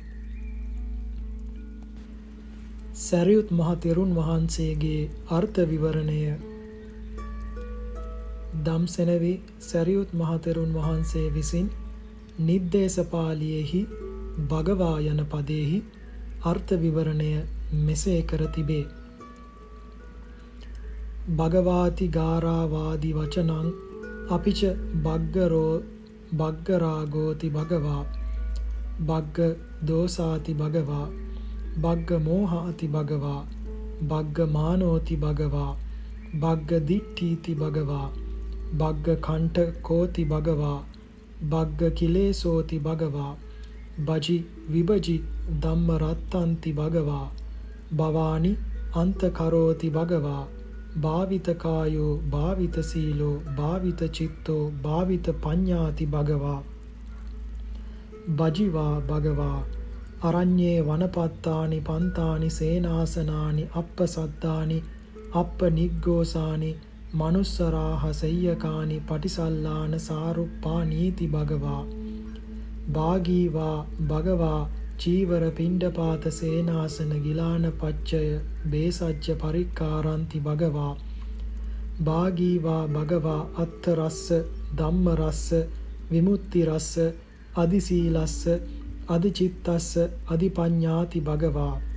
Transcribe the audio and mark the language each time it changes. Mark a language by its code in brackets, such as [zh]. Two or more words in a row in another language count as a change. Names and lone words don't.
[si] සැරියුත් මහ තෙරුන් වහන්සේගේ අර්ථ විවරණය. ධම්සෙනවේ සැරියුත් මහ තෙරුන් වහන්සේ විසින් නිද්දේශපාලියෙහි භගවා යන පදයෙහි අර්ථ විවරණය මෙසේ කර තිබේ. [pi] භගවාති ගාරාවාදි වචනං අපිච භග්ගරෝ බග්ග රාගෝති භගවා බග්ග දෝසාති භගවා බග්ග මෝහාති භගවා බග්ග මානෝති භගවා බග්ග දිට්ඨීති භගවා බග්ග කණ්ඨකෝති භගවා බග්ග කිලේසෝති භගවා බජි විභජි ධම්ම රත්තන්ති භගවා භවානි අන්තකරෝති භගවා භාවිත කායෝ භාවිත සීලෝ භාවිත චිත්තෝ භාවිත පඤ්ඤාති භගවා බජිවා භගවා අරඤ්ඤේ වනපත්තානි පන්තානි සේනාසනානි අප්පසත්තානි අප්පනිග්ගෝසානි මනුස්සරාහ සෙය්‍යකානි පටිසල්ලාන සාරුප්පානීති භගවා භාගීවා භගවා චීවර පිණ්ඩපාත සේනාසන ගිලාන පච්චය බේසජ්ජ පරික්කාරන්ති භගවා භාගීවා භගවා අත්ථ රස්ස ධම්ම රස්ස විමුක්ති රස්ස අදිසීලස්ස අදිචිත්තස්ස අදිපඤ්ඤාති භගවා